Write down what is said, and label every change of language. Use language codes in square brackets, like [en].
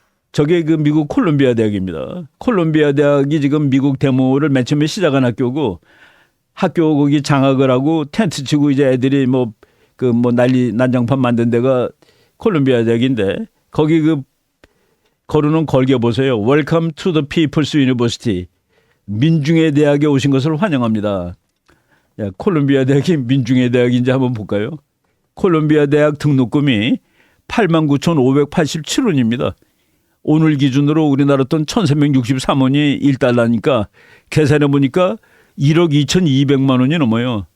[ko] 저게 미국 콜롬비아 대학입니다. 콜롬비아 대학이 지금 미국 데모를 맨 처음에 시작한 학교고 학교 거기 장악을 하고 텐트 치고 이제 애들이 난리 난장판 만든 데가 콜롬비아 대학인데 거기 거르는 걸개 보세요. [en] Welcome to the People's University. [ko] 민중의 대학에 오신 것을 환영합니다. 콜롬비아 대학이 민중의 대학인지 한번 볼까요? 콜롬비아 대학 등록금이 89,587원입니다. 오늘 기준으로 우리나라 돈 1,363원이 1달러니까 계산해 보니까 1억 2,200만 원이 넘어요.